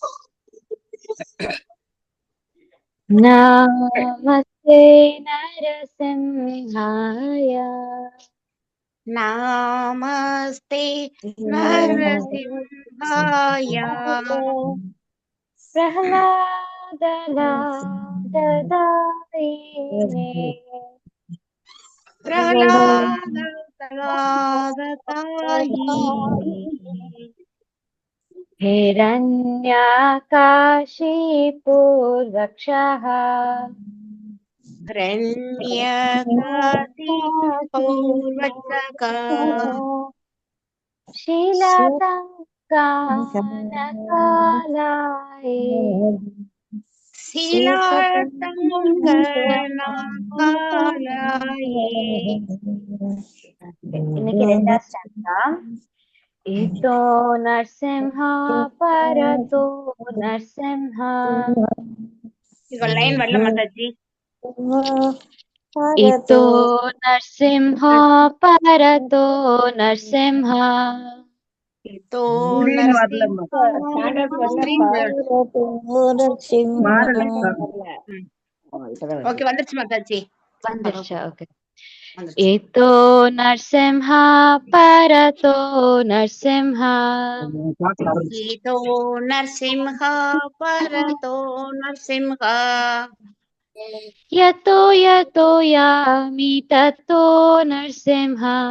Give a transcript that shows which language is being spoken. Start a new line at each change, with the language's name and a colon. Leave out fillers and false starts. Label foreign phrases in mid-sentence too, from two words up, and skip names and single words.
Sanskrit: नमस्ते नरसिंहाय नमस्ते नरसिंहाय பிரஹ்லாதலாததாயினே हिरण्यकाशीपूर्वक्षः
Tamil: शीलातङ्कानकालाये இன்னைக்கு ரெண்டாவது ஸ்டான்ஸா.
Sanskrit: इतो नरसिंह परतो नरसिंह.
English: echo line
Tamil: வரல மாதாஜி.
Sanskrit: इतो नरसिंह परतो नरसिंह. इतो नरसिंह
Tamil: ஓகே வந்துருச்சு மாதாஜி. வந்துருச்சு. ஓகே.
Sanskrit: इतो नरसिंह परतो नरसिंह. इतो नरसिंह परतो नरसिंह. यतो यतो यामि ततो नरसिंह.